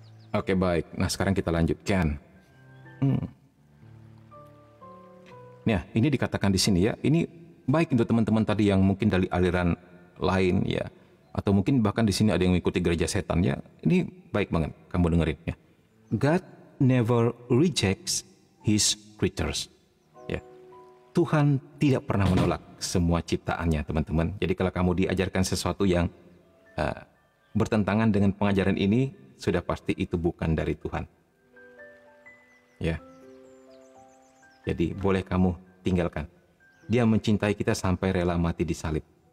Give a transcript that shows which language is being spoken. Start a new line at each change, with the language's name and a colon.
Indonesian: Oke, baik. Nah, sekarang kita lanjutkan. Nah, ini dikatakan di sini ya. Ini baik untuk teman-teman tadi yang mungkin dari aliran lain ya, atau mungkin bahkan di sini ada yang mengikuti gereja setan ya. Ini baik banget kamu dengerin ya.
English: God never rejects his creatures.
Indonesian: Ya. Tuhan tidak pernah menolak semua ciptaannya, teman-teman. Jadi kalau kamu diajarkan sesuatu yang bertentangan dengan pengajaran ini, sudah pasti itu bukan dari Tuhan. Ya. Jadi boleh kamu tinggalkan. Dia mencintai kita sampai rela mati di salib.